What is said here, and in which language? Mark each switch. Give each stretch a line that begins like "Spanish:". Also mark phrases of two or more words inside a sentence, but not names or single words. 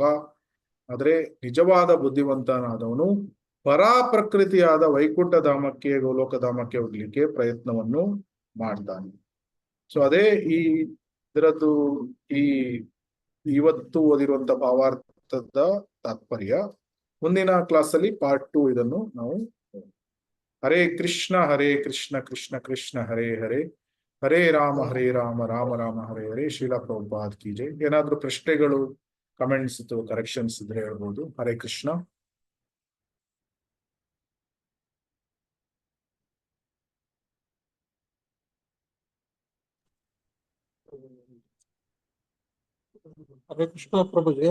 Kannada: ಆದ್ರೆ ನಿಜವಾದ ಬುದ್ಧಿವಂತನಾದವನು ಪರಾಪ್ರಕೃತಿಯಾದ ವೈಕುಂಠಧಾಮಕ್ಕೆ, ಗೋಲೋಕಧಾಮಕ್ಕೆ ಹೋಗ್ಲಿಕ್ಕೆ ಪ್ರಯತ್ನವನ್ನು ಮಾಡ್ತಾನೆ. ಸೊ ಅದೇ ಇದರದ್ದು ಇವತ್ತು ಓದಿರುವಂತ ಭಾವಾರ್ಥದ ತಾತ್ಪರ್ಯ. ಮುಂದಿನ ಕ್ಲಾಸಲ್ಲಿ ಪಾರ್ಟ್ 2 ಇದನ್ನು ನಾವು
Sanskrit: ಹರೇ ಕೃಷ್ಣ ಕೃಷ್ಣ ಕೃಷ್ಣ ಹರೇ ಹರೇ, ಹರೇ ರಾಮ ರಾಮ ರಾಮ ಹರೇ ಹರೇ.
Hindi: ಶ್ರೀಲ ಪ್ರಭುಪಾದ್ की जय.
Kannada: ಏನಾದ್ರೂ ಪ್ರಶ್ನೆಗಳು ಕಮೆಂಟ್ಸ್ ಅಥವಾ ಕರೆಕ್ಷನ್ಸ್ ಇದ್ರೆ ಹೇಳ್ಬೋದು.
Sanskrit: ಹರೇ ಕೃಷ್ಣ. ಹರೇ ಕೃಷ್ಣ ಪ್ರಭುಜಿ.